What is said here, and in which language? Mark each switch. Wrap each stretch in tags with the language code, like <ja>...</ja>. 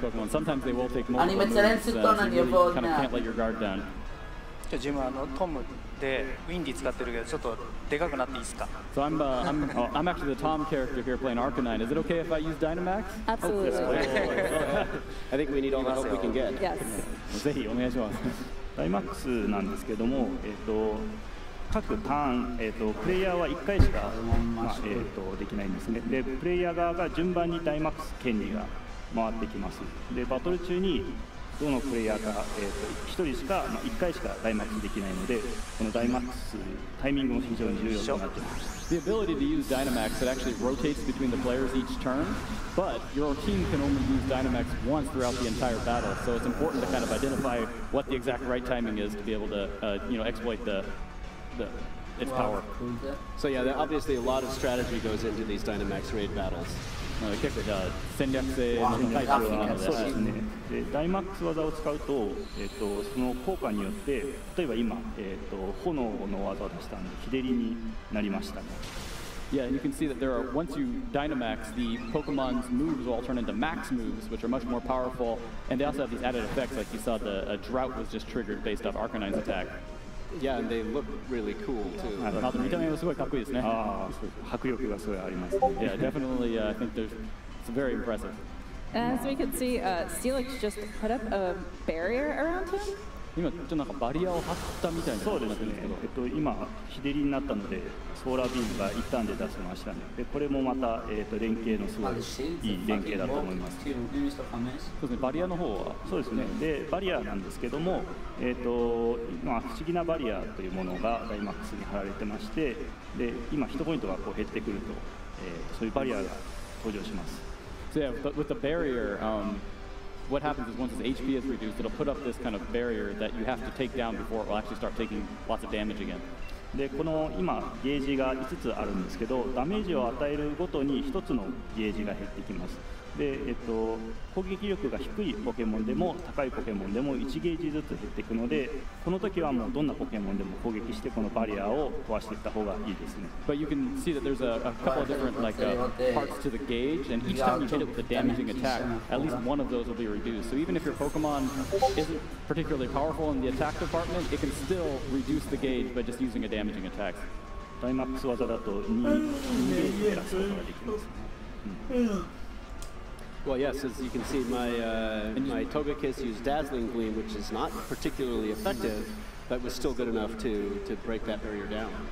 <en>Sometimes they will take multiple moves, so you really kind of can't let your guard down.</en> <ja>自分トムでウィンディ使ってるけどちょっとでかくなっていいですか</ja> <en>So I'm actually the Tom character here playing Arcanine. Is it okay if I use Dynamax? Absolutely. I think we need all the help we can get. Yes.</en> <ja>ぜひお願いします。ダイマックスなんですけども、各ターン、プレイヤーは1回しか、できないんですね。で、プレイヤー側が順番にダイマックス権利が回ってきます。で、バトル中にどのプレイヤーか、1人しか、1回しかダイマックスできないので、このダイマックス、タイミングも非常に重要となっています。</ja> <en>The ability to use Dynamax, it actually rotates between the players each turn, but your team can only use Dynamax once throughout the entire battle, so it's important to kind of identify what the exact right timing is to be able to, exploit its power. So yeah, obviously a lot of strategy goes into these Dynamax raid battles.</en> <ja>結構じゃあ戦略性の高いタスクなので、そうですね。で、ダイマックス技を使うと、その効果によって、例えば今、炎の技を出したんで、日照りになりましたね。</ja> <en>Yeah, and you can see that there are, once you Dynamax, the Pokemon's moves will all turn into max moves, which are much more powerful, and they also have these added effects, like you saw a drought was just triggered based off Arcanine's attack. Yeah, and they look really cool too.</en> <ja>見た目もすごいかっこいいですね。迫力がすごいあります。</ja> <en>Yeah, definitely. I think it's very impressive. As we can see, Steelix just put up a barrier around him.</en> <ja>今ちょっとなんかバリアを張ったみたいなことになってるんですけど、今日照りになったのでソーラービームが一旦で出せましたね。でこれもまた連携のすごいいい連携だと思います。そうですね。バリアの方はそうですね。でバリアなんですけども、不思議なバリアというものがダイマックスに貼られてまして、で今ヒットポイントがこう減ってくると、そういうバリアが登場します。</ja> <en>So yeah, but with the barrier, what happens is once its HP is reduced, it'll put up this kind of barrier that you have to take down before it will actually start taking lots of damage again.</en> <ja>でこの今ゲージが5つあるんですけど、ダメージを与えるごとに1つのゲージが減ってきます。で、攻撃力が低いポケモンでも高いポケモンでも1ゲージずつ減っていくので、この時はもうどんなポケモンでも攻撃してこのバリアを壊していった方がいいですね。</ja> <en>But you can see that there's a couple of different parts to the gauge, and each time you hit it with a damaging attack, at least one of those will be reduced. So even if your Pokemon isn't particularly powerful in the attack department, it can still reduce the gauge by just using a damaging attack.</en> <ja>ダイマックス技だと2ゲージ減らすことができます。</ja> <en>Well, yes, as you can see, my Togekiss used Dazzling Gleam, which is not particularly effective, but was still good enough to break that barrier down.</en>